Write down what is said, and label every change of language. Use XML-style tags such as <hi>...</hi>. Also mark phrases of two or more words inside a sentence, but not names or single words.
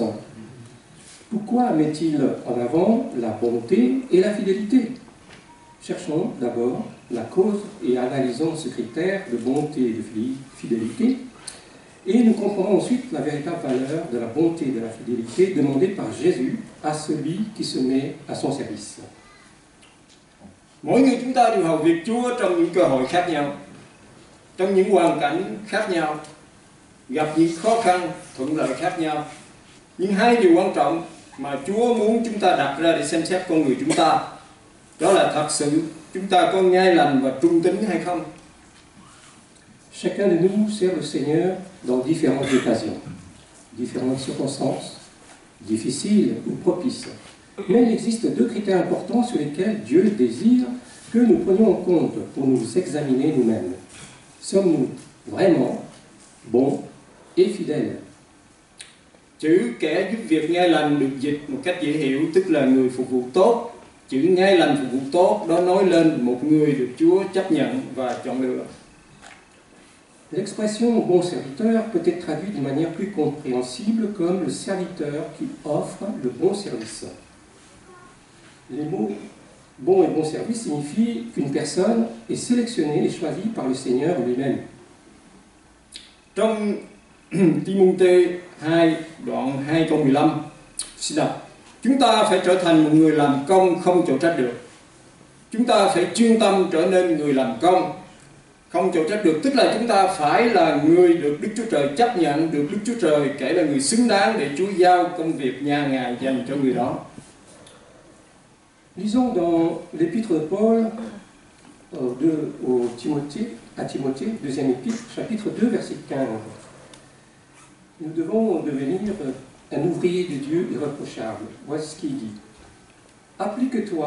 <fr>Pourquoi met-il en avant la bonté et la fidélité? Cherchons d'abord la cause et analysons ce critère de bonté et de fidélité, et nous comprenons ensuite la véritable valeur de la bonté et de la fidélité demandée par Jésus à celui qui se met à son service.</fr> <vi>Mỗi người chúng ta đều hầu việc Chúa trong những cơ hội khác nhau, trong những hoàn cảnh khác nhau, gặp những khó khăn, thuận lợi khác nhau. Nhưng hai điều quan trọng mà Chúa muốn chúng ta đặt ra để xem xét con người chúng ta, đó là thật sự chúng ta có ngay lành và trung tín hay không.</vi> <fr>Chacun de nous sert le Seigneur dans différentes occasions, différentes circonstances, difficiles ou propices. Mais il existe deux critères importants sur lesquels Dieu désire que nous prenions en compte pour nous examiner nous-mêmes. Sommes-nous vraiment bons et fidèles?</fr> <vi>Chữ kẻ giúp việc ngay lành được dịch một cách dễ hiểu, tức là người phục vụ tốt. Chữ ngay lành phục vụ tốt đó nói lên một người được Chúa chấp nhận và chọn lựa.</vi> <fr>L'expression bon serviteur peut être traduite d'une manière plus compréhensible comme le serviteur qui offre le bon service. Les mots bon et bon service signifient qu'une personne est sélectionnée et choisie par le Seigneur lui-même.</fr> <vi>Trong Timôthê 2 đoạn 2 câu 15 xin đọc: chúng ta phải trở thành một người làm công không chịu trách được. Chúng ta phải chuyên tâm trở nên người làm công không chịu trách được, tức là chúng ta phải là người được Đức Chúa Trời chấp nhận, được Đức Chúa Trời kể là người xứng đáng để Chúa giao công việc nhà Ngài dành cho người đó.</vi> <fr>Lisons dans l'épître de Paul à Timothée, deuxième épître, chapitre 2, verset 15. Nous devons devenir un ouvrier de Dieu irréprochable. Voici ce qu'il dit.</fr>